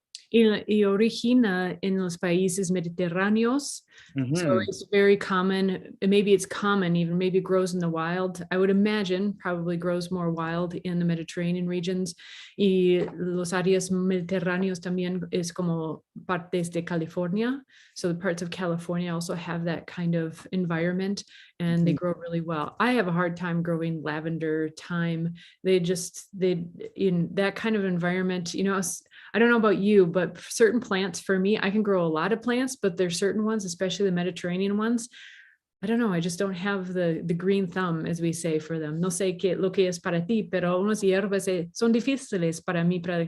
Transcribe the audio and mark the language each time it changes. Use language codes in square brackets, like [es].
[es] y origina en los países mediterráneos. [en] So it's very common. Maybe it's common, even maybe grows in the wild. I would imagine probably grows more wild in the Mediterranean regions. [es] Y los áreas mediterráneos también es como partes de California. [en] So the parts of California also have that kind of environment, and they grow really well. I have a hard time growing lavender, thyme. They in that kind of environment, you know, I don't know about you, but certain plants for me, I can grow a lot of plants, but there's certain ones, especially the Mediterranean ones, I don't know, I just don't have the green thumb, as we say, for them. [es] No sé qué lo que es para ti, pero unas hierbas son difíciles para mí.